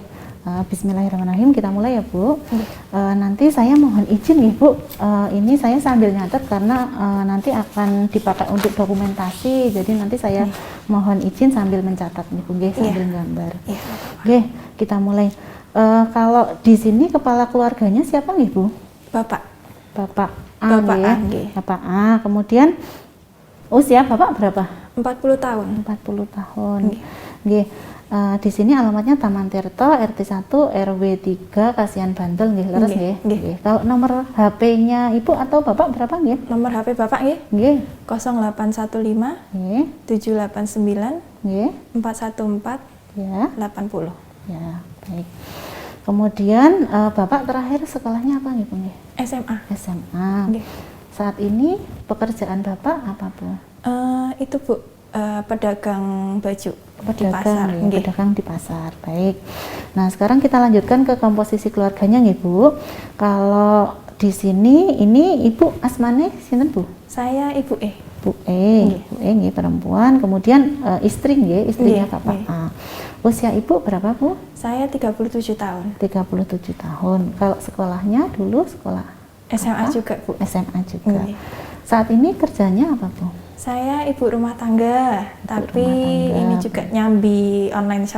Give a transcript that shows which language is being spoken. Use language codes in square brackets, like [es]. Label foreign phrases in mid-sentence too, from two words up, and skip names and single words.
[id] Bismillahirrahmanirrahim, kita mulai ya Bu. Nanti saya mohon izin nih Bu, ini saya sambil nyatet karena nanti akan dipakai untuk dokumentasi. Jadi nanti saya mohon izin sambil mencatat nih Bu nggih, sambil gambar. Iya. Oke, kita mulai. Kalau di sini kepala keluarganya siapa nih Bu? Bapak. Bapak A. Bapak nggih. A, nggih. Bapak A. Kemudian usia Bapak berapa? 40 tahun. 40 tahun. Nggih. Nggih. Di sini alamatnya Taman Tirta, RT 1, RW 3, Kasihan Bantul [jv] nggih, leres nggih. [id] Nggih. Kalau nomor HP-nya Ibu atau Bapak berapa nggih? Nomor HP Bapak nggih? Nggih. 0815 Nggih. 789 Nggih. 414 Ya. 80. Ya, baik. Kemudian Bapak terakhir sekolahnya apa nggih, Bu nggih? SMA. SMA. Nggih. Saat ini pekerjaan Bapak apa, Bu? Itu Bu, pedagang baju di pasar. Ya, Nggih. pedagang di pasar. Baik. Nah, sekarang kita lanjutkan ke komposisi keluarganya nggih, Bu. Kalau di sini ini Ibu [jv] asmane sinten, [id] Bu? Saya Ibu E. Bu E. Nggih. Bu E nggih perempuan. Kemudian istri nggih, istrinya Nggih, Bapak nggih. A. Usia Ibu berapa, Bu? Saya 37 tahun. 37 tahun. Kalau sekolahnya dulu sekolah SMA apa? juga Bu. SMA juga. Nggih. Saat ini kerjanya apa, Bu? Saya ibu rumah tangga, tapi rumah tangga. ini juga nyambi online shop.